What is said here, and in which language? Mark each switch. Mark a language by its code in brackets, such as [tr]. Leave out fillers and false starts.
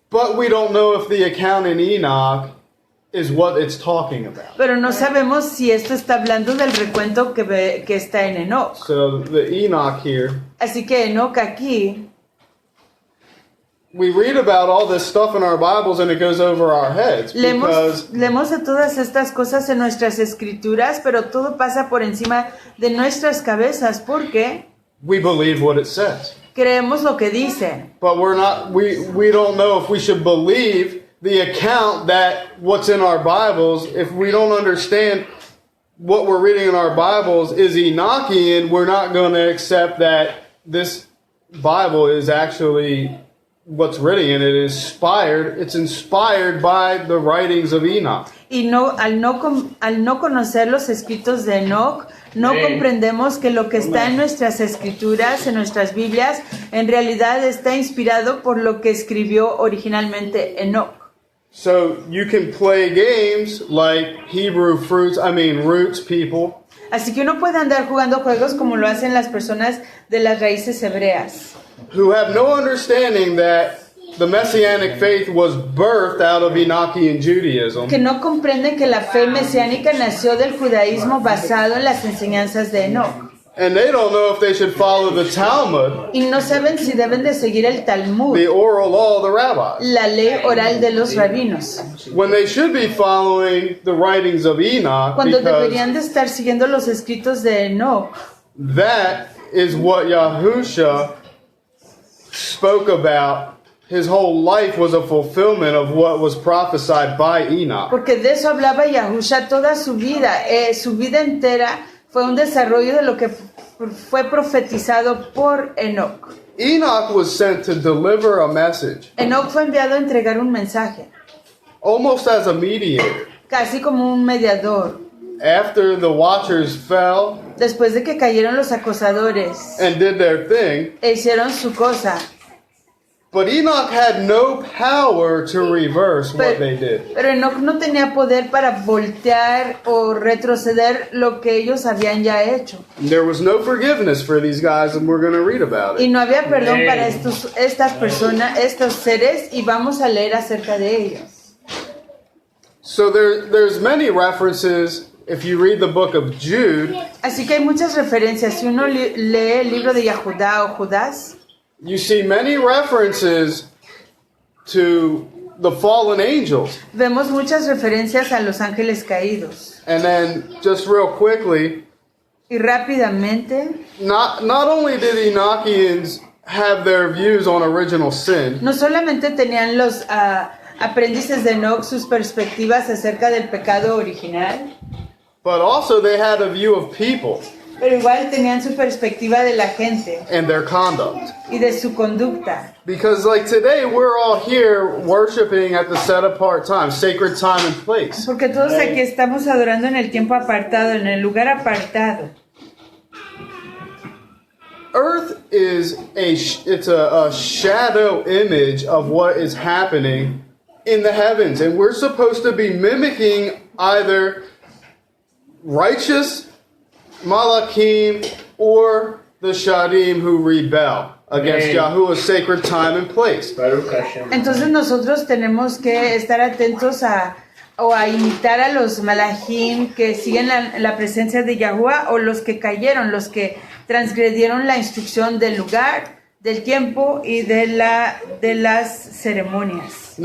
[en] But we don't know if the account in Enoch is what it's talking about. [es] Pero no sabemos si esto está hablando del recuento que está en Enoch. [en] So the Enoch here, [es] Así que Enoch aquí, [en] we read about all this stuff in our Bibles and it goes over our heads because [es] leemos de todas estas cosas en nuestras escrituras, pero todo pasa por encima de nuestras cabezas porque [en] we believe what it says. [es] creemos lo que dice. [en] But we don't know if we should believe the account that what's in our Bibles. If we don't understand what we're reading in our Bibles is Enochian, we're not going to accept that this Bible is actually what's written in it is inspired. It's inspired by the writings of Enoch. [es] Y al no conocer los escritos de Enoch, no comprendemos que lo que está en nuestras escrituras, en nuestras Biblias, en realidad está inspirado por lo que escribió originalmente Enoch. [en] So you can play games like roots people. [es] Así que uno puede andar jugando juegos como lo hacen las personas de las raíces hebreas, [en] who have no understanding that the Messianic faith was birthed out of Enochian Judaism. [es] que no comprenden que la fe mesiánica nació del judaísmo basado en las enseñanzas de Enoch. [en] And they don't know if they should follow the Talmud, [es] Y no saben si deben de seguir el Talmud, [en] the oral law of the rabbis, [es] la ley oral de los rabinos, [en] when they should be following the writings of Enoch, [es] cuando [en] because [es] deberían de estar siguiendo los escritos de Enoch. [en] that is what Yahusha spoke about. His whole life was a fulfillment of what was prophesied by Enoch. [es] Porque de eso hablaba Yahusha toda su vida entera fue un desarrollo de lo que fue profetizado por Enoch. [en] Enoch was sent to deliver a message, [es] Enoch fue enviado a entregar un mensaje, [en] almost as a mediator. [es] casi como un mediador. [en] After the watchers fell [es] Después de que cayeron los acosadores [en] and did their thing, [es] e hicieron su cosa, [en] But Enoch had no power to reverse what they did. [es] Pero Enoch no tenía poder para voltear o retroceder lo que ellos habían ya hecho. [en] There was no forgiveness for these guys, and we're going to read about [es] Y [en] it. [es] no había perdón para estas personas, estos seres, y vamos a leer acerca de ellos. [en] So there's many references. If you read the book of Jude, [es] Así que hay muchas referencias. Si uno lee el libro de Yahudá o Judas, [en] you see many references to the fallen angels. [es] vemos muchas referencias a los ángeles caídos. [en] And then, just real quickly, [es] Y rápidamente, [en] not only did Enochians have their views on original sin, [es] no solamente tenían los aprendices de Enoch sus perspectivas acerca del pecado original, [en] but also they had a view of people [es] pero igual tenían su perspectiva de la gente [en] and their conduct. [es] y de su conducta. [en] Because like today, we're all here worshiping at the set apart time, sacred time and place. [es] Porque todos aquí estamos adorando en el tiempo apartado, en el lugar apartado. [en] Earth is a shadow image of what is happening in the heavens, and we're supposed to be mimicking either righteous Malachim or the Shadim who rebel against Yahuwah's sacred time and place. [es] Entonces nosotros tenemos que estar atentos a imitar a los malachim que siguen la presencia de Yahuwah, o los que cayeron, los que transgredieron la instrucción del lugar, del tiempo y de las ceremonias.